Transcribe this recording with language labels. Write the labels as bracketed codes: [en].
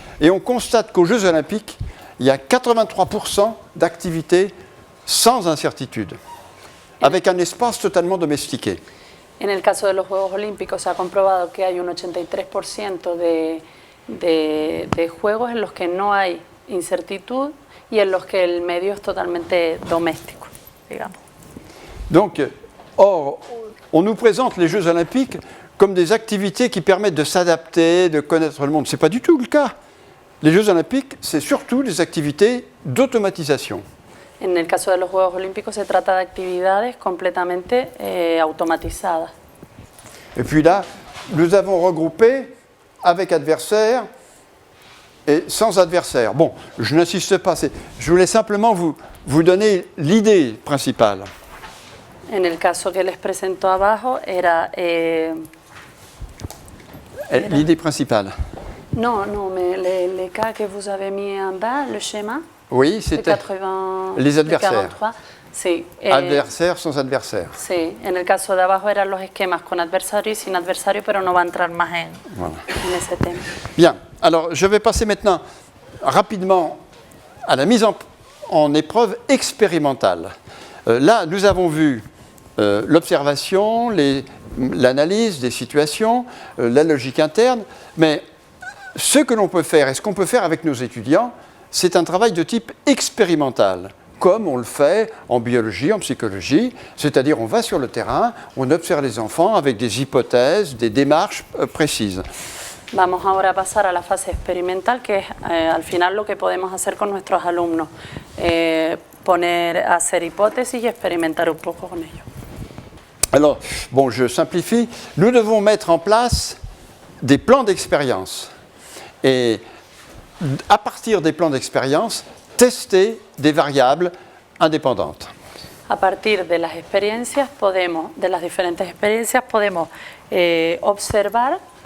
[fr] Et on constate qu'aux Jeux Olympiques, il y a 83% d'activités sans incertitude, avec un espace totalement domestiqué. [es] En el caso de los Juegos Olímpicos se ha comprobado que hay un 83% de juegos en los que no hay incertitude y en los que el medio es totalmente doméstico, digamos. [fr] Donc, or, on nous présente les Jeux Olympiques comme des activités qui permettent de s'adapter, de connaître le monde. Ce n'est pas du tout le cas. Les Jeux Olympiques, c'est surtout des activités d'automatisation. [es] En el caso de los Juegos Olímpicos se trata de actividades completamente automatizadas. [fr] Et puis là, nous avons regroupé avec adversaire et sans adversaire. Bon, je n'insiste pas, je voulais simplement vous donner l'idée principale. [es] En el caso que les presento abajo era... [fr] L'idée principale. Non, mais les cas que vous avez mis en bas, le schéma. Oui, c'était les adversaires. [es] Sí, [fr] adversaires sans adversaire. [es] Sí, en el caso de abajo eran los esquemas con adversario y sin adversario, pero no va a entrar más en ese tema. [fr] Bien, alors je vais passer maintenant rapidement à la mise en épreuve expérimentale. Là, nous avons vu l'observation, l'analyse des situations, la logique interne, mais ce que l'on peut faire et ce qu'on peut faire avec nos étudiants, c'est un travail de type expérimental, comme on le fait en biologie, en psychologie, c'est-à-dire on va sur le terrain, on observe les enfants avec des hypothèses, des démarches précises. [es] Vamos ahora a pasar a la fase experimental, que es al final lo que podemos hacer con nuestros alumnos, hacer hipótesis y experimentar un poco con ellos. [fr] Alors, bon, je simplifie, nous devons mettre en place des plans d'expérience. Et à partir des plans d'expérience, tester des variables indépendantes. [es] A partir de las experiencias podemos, de las diferentes experiencias podemos observar,